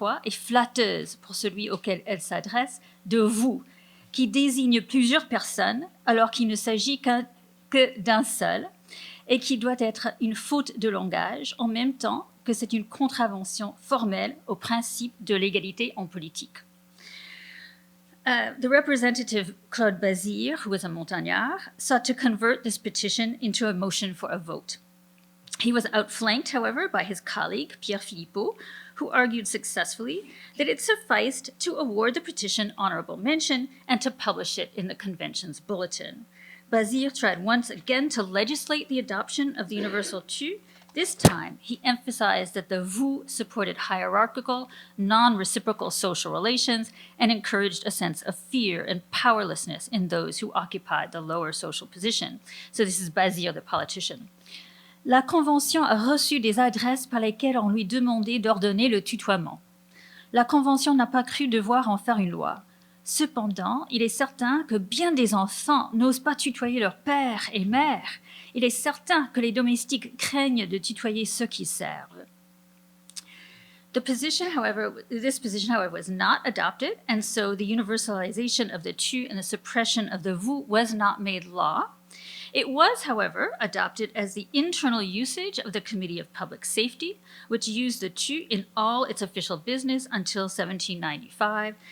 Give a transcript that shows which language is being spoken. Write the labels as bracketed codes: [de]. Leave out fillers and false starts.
[fr] flatteuse pour celui auquel elle s'adresse, de vous, qui désigne plusieurs personnes alors qu'il ne s'agit que d'un seul et qui doit être une faute de langage en même temps que c'est une contravention formelle au principe de l'égalité en politique. [en] The representative Claude Bazire, who was a Montagnard, sought to convert this petition into a motion for a vote. He was outflanked, however, by his colleague, Pierre Philippot, who argued successfully that it sufficed to award the petition honorable mention and to publish it in the convention's bulletin. Bazire tried once again to legislate the adoption of the universal tu. This time, he emphasized that the vous supported hierarchical, non-reciprocal social relations and encouraged a sense of fear and powerlessness in those who occupied the lower social position. So this is Bazire, the politician. [fr] La Convention a reçu des adresses par lesquelles on lui demandait d'ordonner le tutoiement. La Convention n'a pas cru devoir en faire une loi. Cependant, il est certain que bien des enfants n'osent pas tutoyer leur père et mère. Il est certain que les domestiques craignent de tutoyer ceux qui servent. [en] This position, however, was not adopted, and so the universalization of the tu and the suppression of the vous was not made law. It was, however, adopted as the internal usage of the Committee of Public Safety, which used the tu in all its official business until 1795.